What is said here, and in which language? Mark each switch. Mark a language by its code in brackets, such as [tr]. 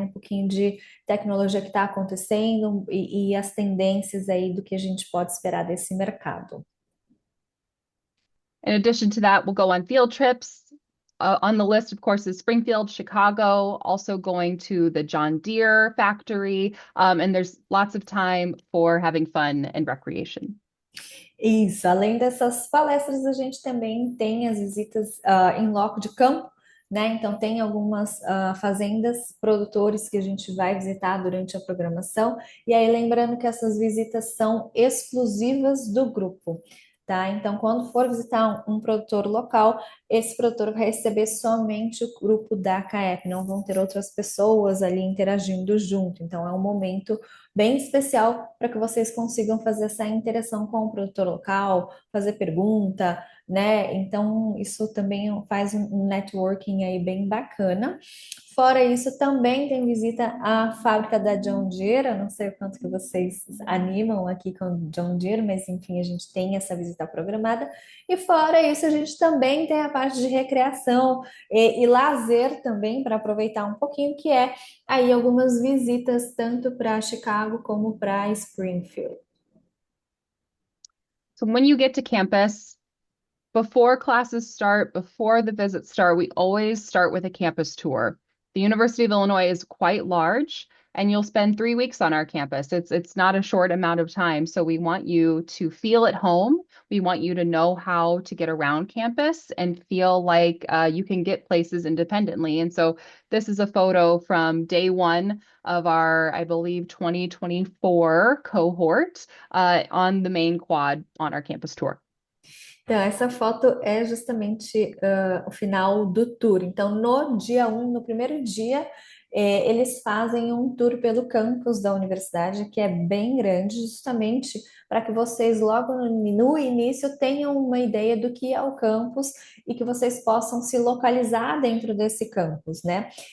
[pt] Um pouquinho de tecnologia que está acontecendo e as tendências aí do que a gente pode esperar desse mercado. [en] In addition to that, we'll go on field trips. On the list, of course, is Springfield, Chicago, also going to the John Deere factory, and there's lots of time for having fun and recreation. [pt] Isso, além dessas palestras, a gente também tem as visitas em loco de campo, né? Então, tem algumas fazendas, produtores que a gente vai visitar durante a programação. E aí, lembrando que essas visitas são exclusivas do grupo, tá? Então, quando for visitar um produtor local, esse produtor vai receber somente o grupo da CAEP, não vão ter outras pessoas ali interagindo junto. Então, é um momento bem especial para que vocês consigam fazer essa interação com o produtor local, fazer pergunta, né? Então, isso também faz um networking aí bem bacana. Fora isso, também tem visita à fábrica da John Deere. Eu não sei o quanto que vocês animam aqui com John Deere, mas enfim, a gente tem essa visita programada. E fora isso, a gente também tem a parte de recreação e lazer também, para aproveitar um pouquinho, que é aí algumas visitas tanto para Chicago como para Springfield. [en] So when you get to campus, before classes start, before the visits start, we always start with a campus tour. The University of Illinois is quite large, and you'll spend 3 weeks on our campus. It's not a short amount of time, so we want you to feel at home. We want you to know how to get around campus and feel like you can get places independently. And so this is a photo from day one of our, I believe, 2024 cohort on the main quad on our campus tour. [pt] Então, essa foto é justamente o final do tour. Então, no dia 1, no primeiro dia, eles fazem um tour pelo campus da universidade, que é bem grande, justamente para que vocês, logo no início, tenham uma ideia do que é o campus e que vocês possam se localizar dentro desse campus, né?